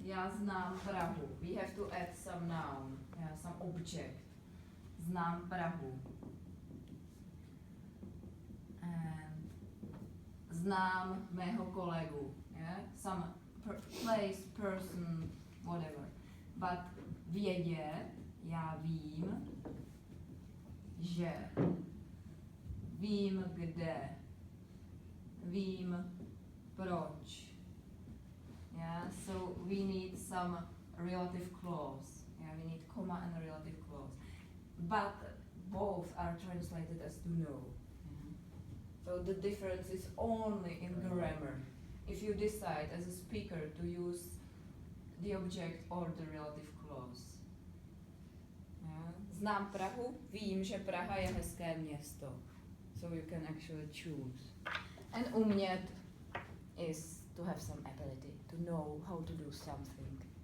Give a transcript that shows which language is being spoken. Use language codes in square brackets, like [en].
[cs] Já znám Prahu. [en] We have to add some noun, yeah, some object. [cs] Znám Prahu. And znám mého kolegu. [en] Yeah, some place, person, whatever. [cs] But vědět, já vím, že, vím kde, vím proč. [en] Yeah, so we need some relative clause. Yeah, we need comma and a relative clause. But both are translated as to know. So the difference is only in grammar. If you decide as a speaker to use the object or the relative clause. Yeah. [cs] Znám Prahu, vím, že Praha je hezké město. [en] So you can actually choose. And umět is to have some ability, to know how to do something.